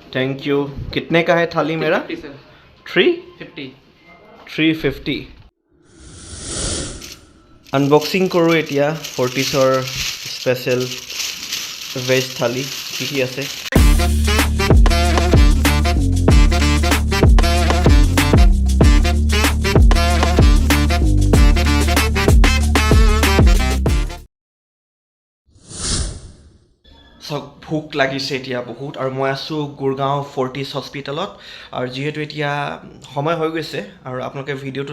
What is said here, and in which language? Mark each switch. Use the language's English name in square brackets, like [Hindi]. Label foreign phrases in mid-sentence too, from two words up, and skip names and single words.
[English] thank you. [Hindi] कितने का है थाली मेरा? 50 सर. 350. 50. अनबॉक्सिंग करूँ [Assamese] এতিয়া ফৰ্টিছৰ [English] special veg [Assamese] থালি কি আছে. ভোক লাগিছে এতিয়া বহুত আৰু মই আছোঁ গুৰগাঁও ফৰ্টিছ হস্পিটেলত আৰু যিহেতু এতিয়া সময় হৈ গৈছে আৰু আপোনালোকে ভিডিঅ'টো